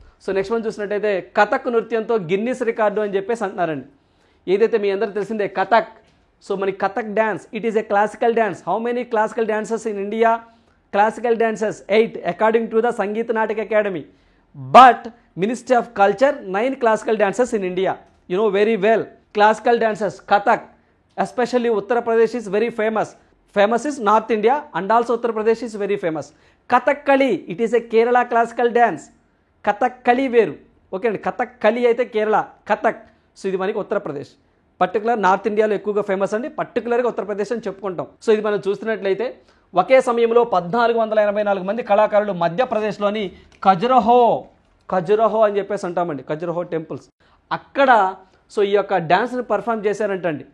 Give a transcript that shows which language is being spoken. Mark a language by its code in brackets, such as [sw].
[te] So next one చూసినట్టయితే Kathak నృత్యంతో Guinness record అని చెప్పేసి అంటున్నారండి. ఏదైతే మీ అందరూ తెలిసిందే కథక్. సో మనకి Kathak dance, [en] It is a classical dance. How many classical dances in India? Classical dances 8 according to the Sangeet Natak academy. But Ministry of Culture 9 classical dances in India. You know very well. Classical dances, Kathak, especially Uttar Pradesh is very famous. Famous is North India and also Uttar Pradesh is very famous. Kathakali, it is a Kerala classical dance. [te] Kathakali veru. Okay అండి, Kathakali అయితే Kerala, Kathak so ఇది మనకి Uttar Pradesh. Particular north ఇండియాలో ఎక్కువగా famous అండి, పర్టికులర్గా ఉత్తరప్రదేశ్ అని చెప్పుకుంటాం. సో ఇది మనం చూస్తున్నట్లయితే ఒకే సమయంలో 1484 మంది కళాకారులు మధ్యప్రదేశ్లోని ఖజురహో అని చెప్పేసి అంటామండి, ఖజురహో టెంపుల్స్ అక్కడ సో ఈ యొక్క డ్యాన్స్ని పర్ఫామ్ చేశారంటండి.